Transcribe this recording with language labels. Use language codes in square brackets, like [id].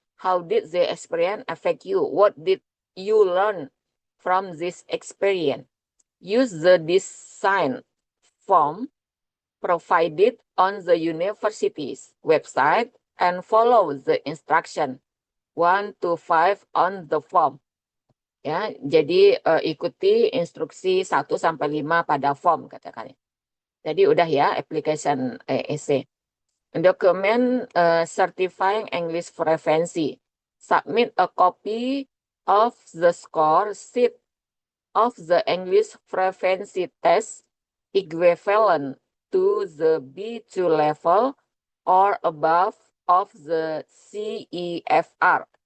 [en] How did the experience affect you? What did you learn from this experience? Use the design form provided on the university's website and follow the instruction 1 to 5 on the form. [id] Ya, jadi ikuti instruksi 1 sampai 5 pada form katakan. Jadi udah ya application essay. [en] Document certifying English fluency. Submit a copy of the score sheet of the English fluency test equivalent to the B2 level or above of the CEFR.